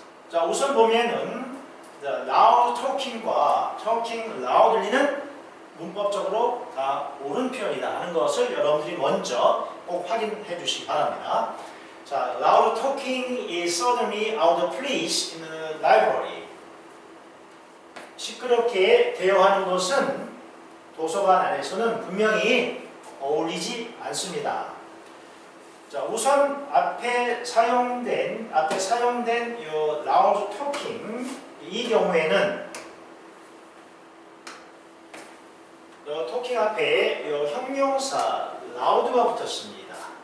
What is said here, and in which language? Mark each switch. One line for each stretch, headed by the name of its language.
Korean: 자, 우선 보면은 loud talking과 talking loudly는 문법적으로 다 옳은 표현이다 하는 것을 여러분들이 먼저 꼭 확인해 주시기 바랍니다.
English: 자, loud talking is certainly out of place in the library.
Korean: 시끄럽게 대화하는 것은 도서관 안에서는 분명히 어울리지 않습니다. 자, 우선 앞에 사용된 이 loud talking 이 경우에는 토킹 앞에 이 형용사 loud가 붙었습니다.